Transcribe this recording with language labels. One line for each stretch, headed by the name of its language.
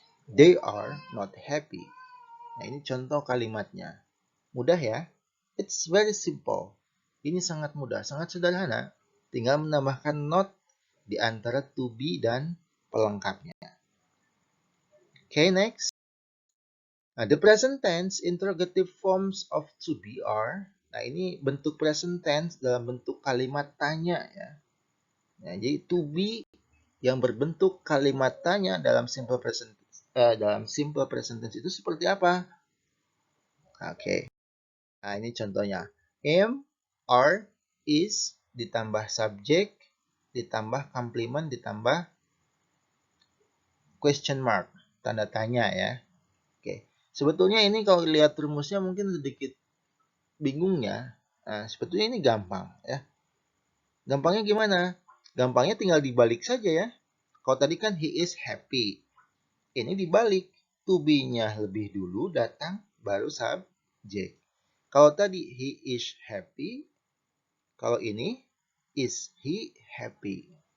English: They are not happy.
Indonesian: Nah, ini contoh kalimatnya. Mudah ya?
English: It's very simple.
Indonesian: Ini sangat mudah, sangat sederhana. Tinggal menambahkan not di antara to be dan pelengkapnya.
English: Okay, next. Nah, the present tense interrogative forms of to be are.
Indonesian: Nah, ini bentuk present tense dalam bentuk kalimat tanya ya. Nah, jadi to be yang berbentuk kalimat tanya dalam simple present tense itu seperti apa? Oke. Nah, ini contohnya. Am, are, is, ditambah subjek, ditambah complement, ditambah question mark, tanda tanya ya. Oke. Sebetulnya ini kalau lihat rumusnya mungkin sedikit bingung ya. Nah, sebetulnya ini gampang ya. Gampangnya gimana? Gampangnya tinggal dibalik saja ya. Kalau tadi kan
English: he is happy.
Indonesian: Ini dibalik. To be-nya lebih dulu datang, baru subjek. Kalau tadi
English: he is happy,
Indonesian: kalau ini
English: is he happy.